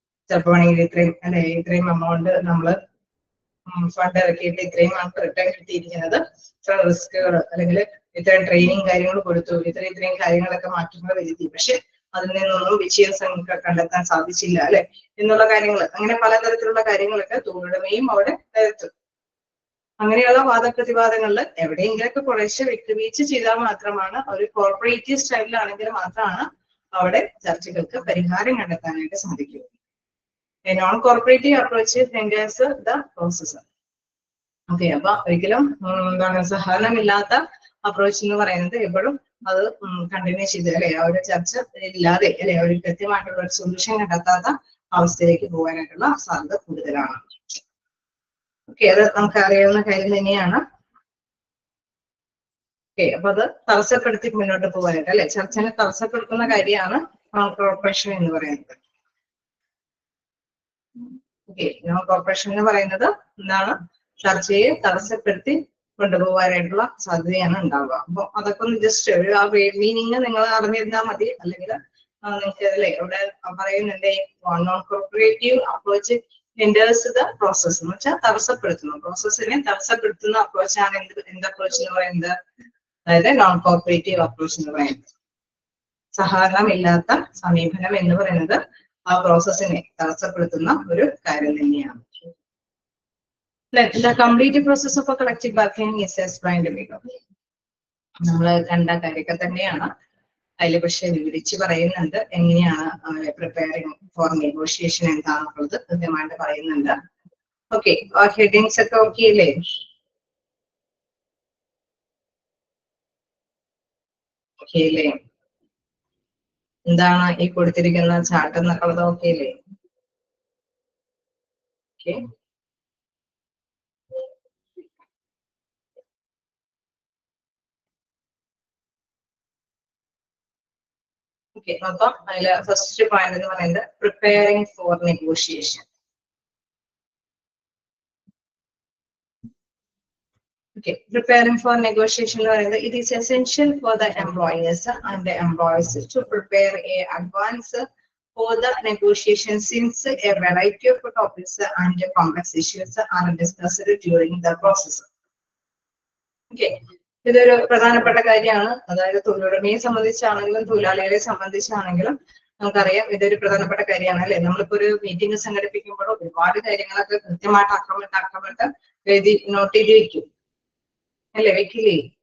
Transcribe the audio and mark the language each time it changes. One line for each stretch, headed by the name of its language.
Malayalam: ചിലപ്പോൾ വേണമെങ്കിൽ ഇത്രയും എമൗണ്ട് നമ്മള് ഫണ്ട് ഇറക്കിയിട്ട് ഇത്രയും നമുക്ക് റിട്ടേൺ കിട്ടിയിരിക്കുന്നത്, ഇത്ര റിസ്കുകൾ അല്ലെങ്കിൽ ഇത്രയും ട്രെയിനിങ് കാര്യങ്ങൾ കൊടുത്തു, ഇത്രയും കാര്യങ്ങളൊക്കെ മാറ്റങ്ങൾ വരുത്തി, പക്ഷെ അതിൽ നിന്നൊന്നും വിജയം കണ്ടെത്താൻ സാധിച്ചില്ല അല്ലെ എന്നുള്ള കാര്യങ്ങൾ, അങ്ങനെ പലതരത്തിലുള്ള കാര്യങ്ങളൊക്കെ തൊഴിലുടമയും അവിടെ വരുത്തും. അങ്ങനെയുള്ള വാദപ്രതിവാദങ്ങളിൽ എവിടെയെങ്കിലൊക്കെ കുറേശ്ശെ വിട്ടുവീഴ്ച ചെയ്താൽ മാത്രമാണ്, ഒരു കോർപ്പറേറ്റീവ് സ്റ്റൈലിലാണെങ്കിൽ മാത്രമാണ് അവിടെ ചർച്ചകൾക്ക് പരിഹാരം കണ്ടെത്താനായിട്ട് സാധിക്കുക.
English: A non-cooperative approach hinders the process.
Malayalam: Okay, അപ്പൊ ഒരിക്കലും എന്താണ് സഹകരണമില്ലാത്ത അപ്രോച്ച് എന്ന് പറയുന്നത് എപ്പോഴും അത് കണ്ടിന്യൂ ചെയ്ത് അല്ലെ ആ ഒരു ചർച്ച ഇല്ലാതെ അല്ലെ ഒരു കൃത്യമായിട്ടുള്ള ഒരു സൊല്യൂഷൻ കണ്ടെത്താത്ത അവസ്ഥയിലേക്ക് പോകാനായിട്ടുള്ള സാധ്യത കൂടുതലാണ്. ഓക്കെ, അത് നമുക്ക് അറിയാവുന്ന കാര്യം തന്നെയാണ്. ഓക്കെ, അപ്പൊ അത് തടസ്സപ്പെടുത്തി മുന്നോട്ട് പോകാനായിട്ട് അല്ലെ ചർച്ചനെ തടസ്സപ്പെടുത്തുന്ന കാര്യമാണ് നോൺ കോർപ്പറേഷൻ എന്ന് പറയുന്നത്. ഓക്കെ, നോൺ കോർപ്പറേഷൻ എന്ന് പറയുന്നത് എന്താണ്, ചർച്ചയെ തടസ്സപ്പെടുത്തി കൊണ്ടുപോകാനായിട്ടുള്ള സാധ്യതയാണ് ഉണ്ടാവുക. അപ്പൊ അതൊക്കെ ഒന്ന് ജസ്റ്റ് ഒരു ആ മീനിങ് നിങ്ങൾ അറിഞ്ഞിരുന്നാൽ മതി. അല്ലെങ്കിൽ നിങ്ങൾക്ക് അല്ലെ ഇവിടെ പറയുന്നുണ്ട്
English: non cooperative approach hinders the process
Malayalam: എന്ന് വെച്ചാൽ തടസ്സപ്പെടുത്തുന്നു, പ്രോസസ്സിനെ തടസ്സപ്പെടുത്തുന്ന അപ്രോച്ചാണ് എന്ത് അപ്രോച്ച് എന്ന് പറയുന്നത്, അതായത് നോൺ കോർപ്പറേറ്റീവ് അപ്രോച്ച് എന്ന് പറയുന്നത്. സഹകരണമില്ലാത്ത സമീപനം എന്ന് പറയുന്നത് ആ പ്രോസസ്സിനെ തടസ്സപ്പെടുത്തുന്ന ഒരു കാര്യം തന്നെയാണ്.
English: The complete process of a collective bargaining is explained below.
Malayalam: നമ്മൾ കണ്ട കാര്യമൊക്കെ തന്നെയാണ് അതിൽ, പക്ഷെ വിവരിച്ച് പറയുന്നുണ്ട് എങ്ങനെയാണ്
English: preparing for negotiation
Malayalam: എന്താണെന്നുള്ളത് കൃത്യമായിട്ട് പറയുന്നുണ്ട്. ഓക്കെ, ആ ഹെഡിങ്സ് ഒക്കെ ഓക്കെ അല്ലേ? ഓക്കെ അല്ലേ? എന്താണ് ഈ കൊടുത്തിരിക്കുന്ന ചാർട്ട് എന്നുള്ളത് ഓക്കെ അല്ലേ? ഓക്കെ, ഓക്കെ, അപ്പം അതില് ഫസ്റ്റ് പോയിന്റ് എന്ന് പറയുന്നത്
English: Preparing for negotiation. Okay, preparing for negotiation, it is essential for the employers and the employees to prepare a advance for the negotiation, since a variety of topics and complex issues are discussed during the process.
Malayalam: Okay, ഇതൊരു പ്രധാനപ്പെട്ട കാര്യമാണ്. അതായത് തൊഴിലുടമയെ സംബന്ധിച്ചാണെങ്കിലും തൊഴിലാളികളെ സംബന്ധിച്ചാണെങ്കിലും നമുക്കറിയാം ഇതൊരു പ്രധാനപ്പെട്ട കാര്യമാണ് അല്ലെ. നമ്മളിപ്പോ ഒരു മീറ്റിംഗ് സംഘടിപ്പിക്കുമ്പോഴോ ഒരുപാട് കാര്യങ്ങളൊക്കെ കൃത്യമായിട്ട് അക്കമിട്ട് എഴുതി നോട്ട് ചെയ്ത് വെക്കും അല്ലെ, വെക്കില്ലേ?